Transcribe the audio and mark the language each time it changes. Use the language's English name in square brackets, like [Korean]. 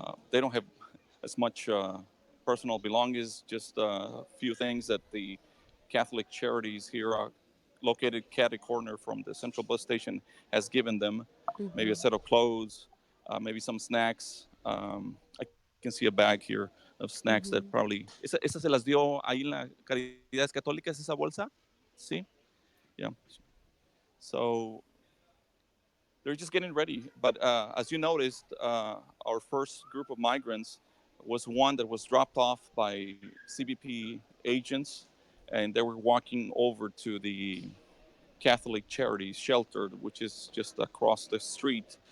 [English] They don't have as much personal belongings, just a few things that the Catholic Charities here are located catty corner from the central bus station has given them. Maybe a Mm-hmm. set of clothes, maybe some snacks. I can see a bag here of snacks that Mm-hmm. probably [Spanish] esa se las dio ahí en la Caridades Católicas esa bolsa, sí, [English] yeah. So they're just getting ready. But as you noticed, our first group of migrants was one that was dropped off by CBP agents, and they were walking over to the Catholic Charities shelter, which is just across the street.